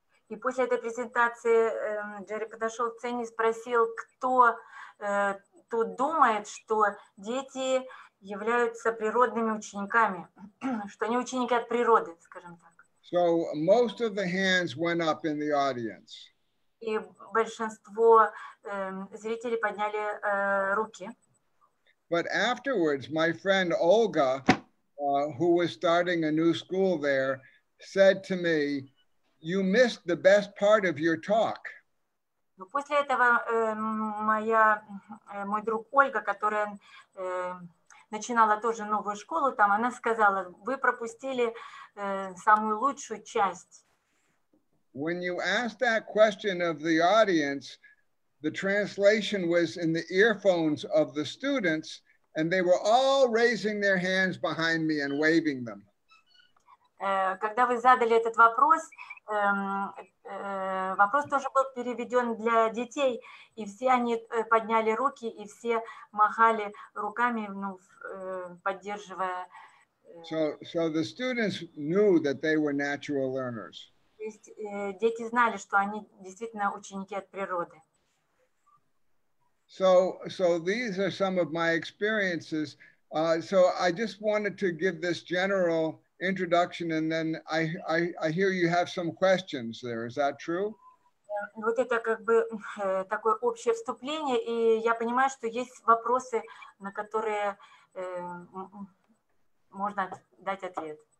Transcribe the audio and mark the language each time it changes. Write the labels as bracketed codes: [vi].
[ru] И после этой презентации Джерри подошел к сцене и спросил, кто тут думает, что дети являются природными учениками, что они ученики от природы, скажем так. [en] So most of the hands went up in the audience. [ru] И большинство зрителей подняли руки. [en] But afterwards, my friend Olga, who was starting a new school there, said to me, "You missed the best part of your talk." [ru] Но после этого мой друг Ольга, которая начинала тоже новую школу, там она сказала, вы пропустили самую лучшую часть. [en] When you asked that question of the audience, the translation was in the earphones of the students, and they were all raising their hands behind me and waving them. [ru] Когда вы задали этот вопрос, вопрос тоже был переведен для детей, и все они подняли руки, и все махали руками, ну, поддерживая. [en] So the students knew that they were natural learners. [ru] То есть дети знали, что они действительно ученики от природы. [en] So these are some of my experiences. So I just wanted to give this general introduction, and then I hear you have some questions there. Is that true? [ru] Вот это как бы такое общее вступление, и я понимаю, что есть вопросы, на которые можно дать ответ.